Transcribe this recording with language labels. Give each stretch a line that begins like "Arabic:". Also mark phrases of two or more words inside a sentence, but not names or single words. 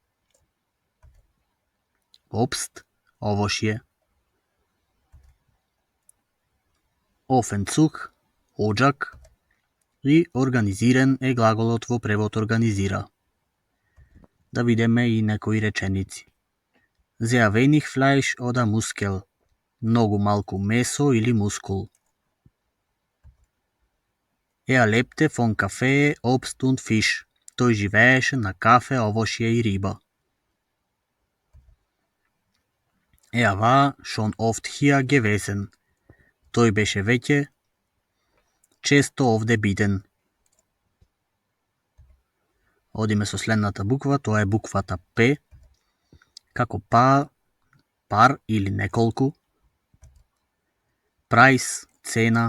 Macedonian: Обст, овошје. Офенцух, оџак. И организиран е глаголот во превод организира. Да видиме и некои реченици.
German: Sehr wenig Fleisch oder Muskel.
Macedonian: Многу малку месо или мускул.
German: Lebte von Kaffee, Obst und Fisch.
Macedonian: Тој живееше на кафе, овошје и риба.
German: War schon oft hier gewesen.
Macedonian: Тој беше веќе често овде биден. Одиме со следната буква, тоа е буквата П, како пар или неколку. Прайс, цена.